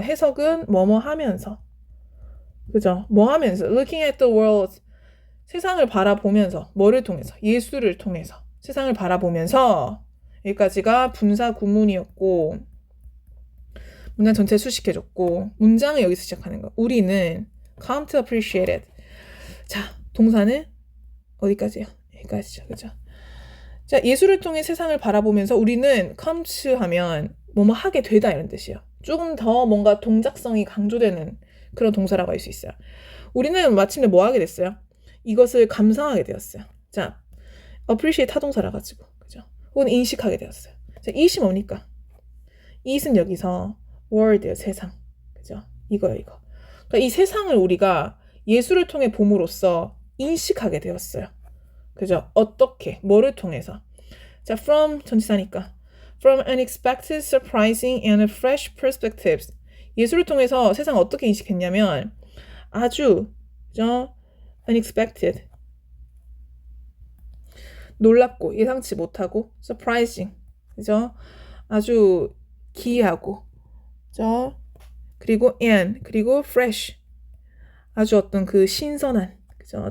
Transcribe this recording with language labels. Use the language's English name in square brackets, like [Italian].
[Korean] 해석은 뭐뭐 하면서. 그죠? 뭐 하면서 [English] looking at the world [Korean] 세상을 바라보면서 뭐를 통해서 예술을 통해서 세상을 바라보면서 여기까지가 분사 구문이었고 문장 전체 수식해줬고 문장은 여기서 시작하는 거. 우리는 [English] come to appreciate it. [Korean] 자, 동사는 어디까지요? 여기까지죠. 그죠? 자, 예술을 통해 세상을 바라보면서 우리는 [English] come to [Korean] 하면 뭐뭐 하게 되다 이런 뜻이에요. 조금 더 뭔가 동작성이 강조되는 그런 동사라고 할 수 있어요. 우리는 마침내 뭐 하게 됐어요? 이것을 감상하게 되었어요. 자, appreciate 타동사라 가지고, 그죠? 혹은 인식하게 되었어요. 자, it이 뭡니까? it은 여기서 world, 세상, 그죠? 이거요, 이거. 그러니까 이 세상을 우리가 예술을 통해 봄으로써 인식하게 되었어요. 그죠? 어떻게? 뭐를 통해서? 자, from 전치사니까 [English] from unexpected, surprising, and fresh perspectives. [Korean] 예술을 통해서 세상을 어떻게 인식했냐면 아주 그죠? unexpected 놀랍고 예상치 못하고 surprising 그죠? 아주 기이하고 그죠? 그리고 and 그리고 fresh 아주 어떤 그 신선한 그죠?